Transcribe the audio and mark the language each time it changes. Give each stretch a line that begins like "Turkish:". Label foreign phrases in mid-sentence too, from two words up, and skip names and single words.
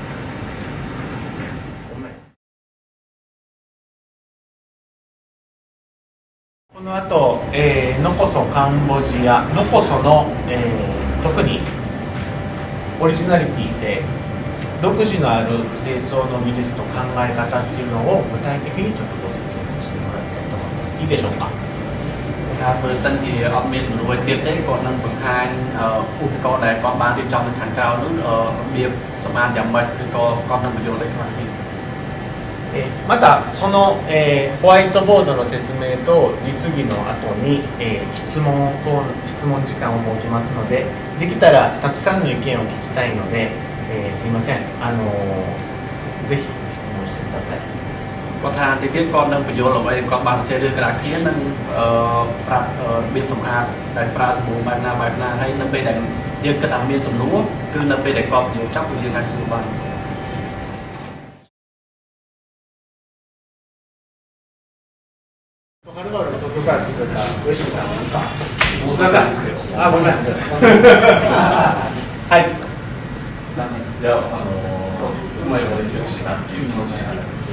Japanese: この後、ノコソカンボジア、ノコソの、特にオリジナリティ性、独自のある清掃の技術と考え方っていうのを具体的にちょっとご説明させてもらいたいと思います。いいでしょうか。
Khmer: បើសិនជាអត់មានសំណួរទៀតទេគាត់នឹងបង្ហាញឧបករណ៍ដែលគាត់បានរៀបចំនៅខាងក្រៅនោះរបៀបសម្អាតយ៉ាងម៉េចឬក៏គាត់នឹងបញ្យល់ឲ្យខ្លះទៀត。
Japanese: またその、ホワイトボードの説明と実技の後に、質問時間を設けますので、できたらたくさんの意見を聞きたいので、すいません、 ぜひ質問してください。
Khmer: គាត់ថាទីទៀតគាត់នឹងបញ្យល់អ្វីគាត់បានសរសេររឿងក្តារខៀននិងប្រាប់របៀបសម្អាតដែលប្រើសាប៊ូបែបណាហើយនៅពេលដែលយើងគិតថាមានសំណួរគឺនៅពេលដែលគាត់បញ្យល់ចប់គឺយើងអាចសួរបាន
Japanese: はるばる東京から来てた上杉さんなんか大阪ですけど、あ、ごめん。はい。いや、うまいこと言ってほしいなっていう気持ちしかないです。